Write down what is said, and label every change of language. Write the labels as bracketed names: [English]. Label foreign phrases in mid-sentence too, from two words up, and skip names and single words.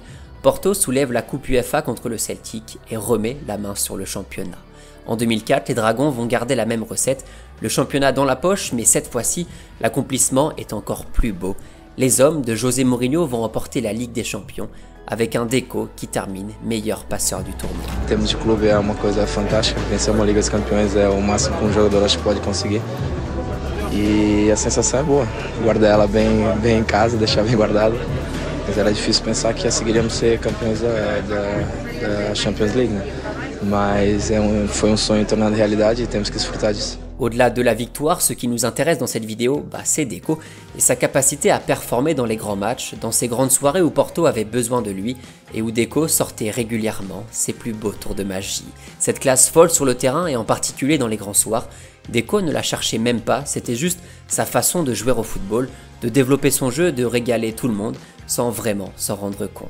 [French] Porto soulève la Coupe UEFA contre le Celtic et remet la main sur le championnat. En 2004, les Dragons vont garder la même recette, le championnat dans la poche, mais cette fois-ci, l'accomplissement est encore plus beau. Les hommes de José Mourinho vont remporter la Ligue des Champions avec un Deco qui termine meilleur passeur du tournoi. [Portuguese] Em termos de clube é uma coisa fantástica, vencer uma Liga dos Campeões é o máximo que jogador acho que pode conseguir. E a sensação é boa, guardar ela bem em casa, deixar bem guardada. Mas era difícil pensar que conseguiríamos ser campeões da Champions League, né? Mas foi sonho tornado realidade e temos que desfrutar disso. [French] Au-delà de la victoire, ce qui nous intéresse dans cette vidéo, c'est Deco et sa capacité à performer dans les grands matchs, dans ces grandes soirées où Porto avait besoin de lui et où Deco sortait régulièrement ses plus beaux tours de magie. Cette classe folle sur le terrain et en particulier dans les grands soirs, Deco ne la cherchait même pas, c'était juste sa façon de jouer au football, de développer son jeu, de régaler tout le monde, sans vraiment s'en rendre compte.